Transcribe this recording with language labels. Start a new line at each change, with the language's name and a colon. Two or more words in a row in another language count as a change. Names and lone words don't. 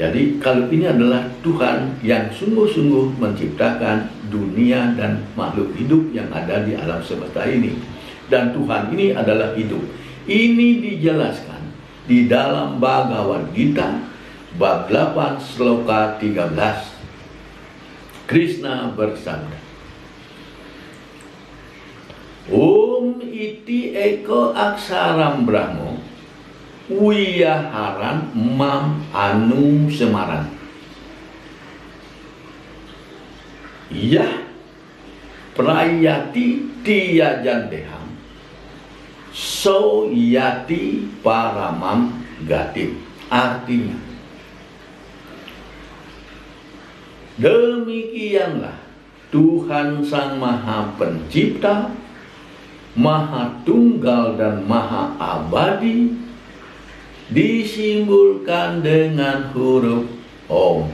Indonesian: Jadi kalau ini adalah Tuhan yang sungguh-sungguh menciptakan dunia dan makhluk hidup yang ada di alam semesta ini. Dan Tuhan ini adalah hidup. Ini dijelaskan di dalam Bhagavad Gita bab 8 sloka 13. Krishna bersabda,
Sanskrit: Om iti eko aksaram brahmo wiyaharan mam anu semaran. Yah prayati tiyajanteham so yati paramam gatim.
Indonesian: Artinya, demikianlah Tuhan Sang Maha Pencipta, Maha Tunggal dan Maha Abadi, disimbolkan dengan huruf Om.